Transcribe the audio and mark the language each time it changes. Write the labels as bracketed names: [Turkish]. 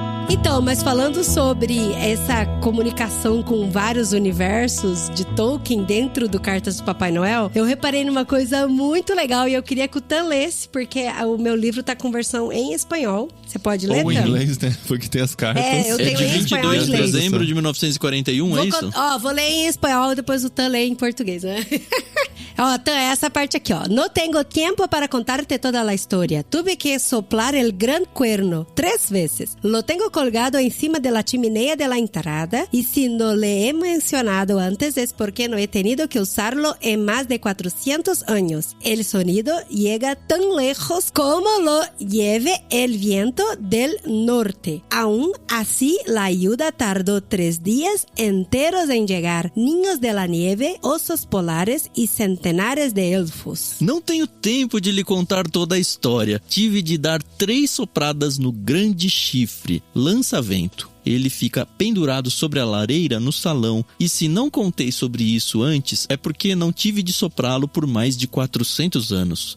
[Portuguese] Então, mas falando sobre essa comunicação com vários universos de Tolkien dentro do Cartas do Papai Noel, eu reparei numa coisa muito legal e eu queria que o Tan lesse, porque o meu livro tá com versão em espanhol. Você pode ler, Ou em Tan? inglês, né? Porque tem as cartas. Eu tenho de em espanhol e 22 de inglês. dezembro de 1941, é isso? Vou ler em espanhol e depois o Tan lê em português, né? Tan, essa parte aqui, [Spanish] No tengo tiempo para contarte toda la historia. Tuve que soplar el gran cuerno 3 veces. Lo tengo colgado encima de la chimenea de la entrada y si no le he mencionado antes es porque no he tenido que usarlo en más de 400 años. El sonido llega tan lejos como lo lleve el viento del norte. Aún así, la ayuda tardó 3 días enteros en llegar. Niños de la nieve, osos polares y centenares de elfos. [Portuguese] Não tenho tempo de lhe contar toda a história. Tive de dar 3 sopradas no grande chifre, lança-vento. Ele fica pendurado sobre a lareira no salão, e se não contei sobre isso antes, é porque não tive de soprá-lo por mais de 400 anos.